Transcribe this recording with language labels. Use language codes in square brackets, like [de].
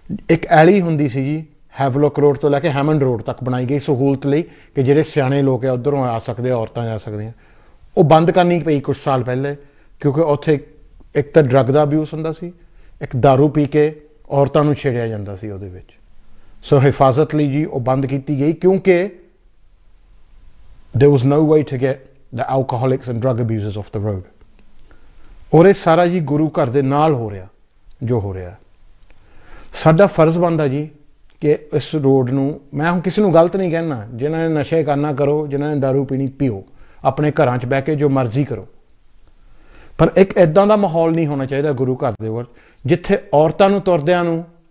[pa] ਇੱਕ ਐਲੀ ਹੁੰਦੀ ਸੀ ਜੀ ਹੈਵਲੌਕ ਰੋਡ ਤੋਂ ਲੈ ਕੇ ਹੈਮੰਡ ਰੋਡ ਤੱਕ, ਬਣਾਈ ਗਈ ਸਹੂਲਤ ਲਈ ਕਿ ਜਿਹੜੇ ਸਿਆਣੇ ਲੋਕ ਆ ਉੱਧਰੋਂ ਆ ਸਕਦੇ ਆ, ਔਰਤਾਂ ਜਾ ਸਕਦੀਆਂ। ਉਹ ਬੰਦ ਕਰਨੀ ਪਈ ਕੁਛ ਸਾਲ ਪਹਿਲੇ, ਕਿਉਂਕਿ ਉੱਥੇ ਇੱਕ ਤਾਂ ਡਰੱਗ ਦਾ ਅਬਿਊਜ਼ ਹੁੰਦਾ ਸੀ, ਇੱਕ ਦਾਰੂ ਪੀ ਕੇ ਔਰਤਾਂ ਨੂੰ ਛੇੜਿਆ ਜਾਂਦਾ ਸੀ ਉਹਦੇ ਵਿੱਚ। ਸੋ ਹਿਫਾਜ਼ਤ ਲਈ ਜੀ ਉਹ ਬੰਦ ਕੀਤੀ ਗਈ, ਕਿਉਂਕਿ [en] there was no way to get the alcoholics and drug abusers off the road. [pa] ਔਰ ਇਹ ਸਾਰਾ ਜੀ ਗੁਰੂ ਘਰ ਦੇ ਨਾਲ ਹੋ ਰਿਹਾ ਜੋ ਹੋ ਰਿਹਾ। ਸਾਡਾ ਫਰਜ਼ ਬਣਦਾ ਜੀ ਕਿ ਇਸ ਰੋਡ ਨੂੰ, ਮੈਂ ਹੁਣ ਕਿਸੇ ਨੂੰ ਗਲਤ ਨਹੀਂ ਕਹਿਣਾ, ਜਿਨ੍ਹਾਂ ਨੇ ਨਸ਼ੇ ਕਰਨਾ ਕਰੋ, ਜਿਨ੍ਹਾਂ ਨੇ ਦਾਰੂ ਪੀਣੀ ਪੀਓ, ਆਪਣੇ ਘਰਾਂ 'ਚ ਬਹਿ ਕੇ ਜੋ ਮਰਜ਼ੀ ਕਰੋ, ਪਰ ਇੱਕ ਇੱਦਾਂ ਦਾ ਮਾਹੌਲ ਨਹੀਂ ਹੋਣਾ ਚਾਹੀਦਾ ਗੁਰੂ ਘਰ ਦੇ ਵੱਲ ਜਿੱਥੇ ਔਰਤਾਂ ਨੂੰ ਤੁਰਦਿਆਂ ਨੂੰ